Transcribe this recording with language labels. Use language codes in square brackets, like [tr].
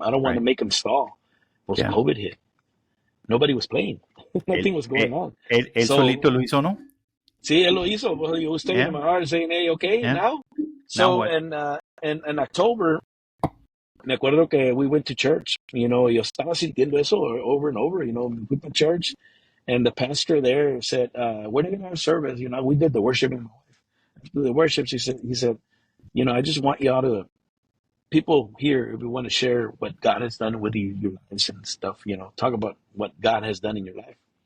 [en] I don't want to make him stall. Pues COVID hit. Nobody was playing. Nothing was going on. [es] Él solito lo hizo, ¿no? Sí, él lo hizo. [en] Well, he was staying in my heart saying, hey, okay, now? So, in October, [es] me acuerdo que [en] we went to church. [es] Yo estaba sintiendo eso [en] over and over. We went to church, and the pastor there said, we're going to have service. We did the worship. After the worship, he said, I just want y'all to, people here, if we want to share what God has done with your lives and stuff, talk about what God has done in your life.